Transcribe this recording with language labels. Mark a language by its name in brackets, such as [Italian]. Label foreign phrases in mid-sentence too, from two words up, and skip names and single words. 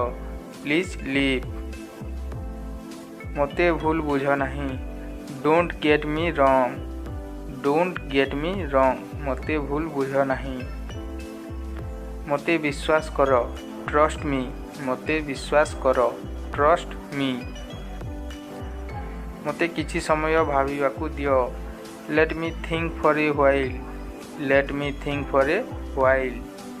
[English] Please leave. [Odia] ମୋତେ ଭୁଲ ବୁଝ ନାହିଁ। [English] Don't get me wrong. Don't get me wrong. [Odia] ମୋତେ ଭୁଲ ବୁଝ ନାହିଁ। ମୋତେ ବିଶ୍ୱାସ କର। [English] Trust me. [Odia] ମୋତେ ବିଶ୍ୱାସ କର। [English] Trust me. [Odia] ମୋତେ କିଛି ସମୟ ଭାବିବାକୁ ଦିଅ। [English] Let me think for a while. Let me think for a while.